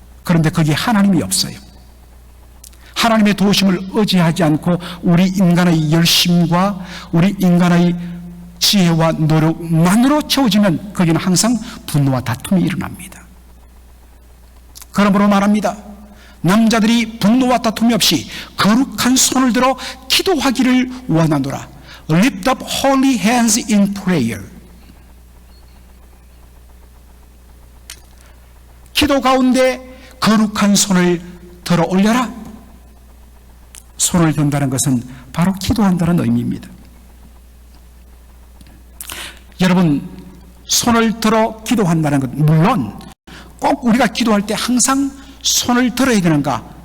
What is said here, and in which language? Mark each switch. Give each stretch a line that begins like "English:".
Korean: 그런데 거기에 하나님이 없어요. 하나님의 도우심을 의지하지 않고 우리 인간의 열심과 우리 인간의 지혜와 노력만으로 채워지면 거기는 항상 분노와 다툼이 일어납니다. 그러므로 말합니다. 남자들이 분노와 다툼이 없이 거룩한 손을 들어 기도하기를 원하노라.
English: Lift up holy hands in prayer.
Korean: 기도 가운데 거룩한 손을 들어 올려라. 손을 든다는 것은 바로 기도한다는 의미입니다. 여러분, 손을 들어 기도한다는 것, 물론 꼭 우리가 기도할 때 항상 손을 들어야 되는가?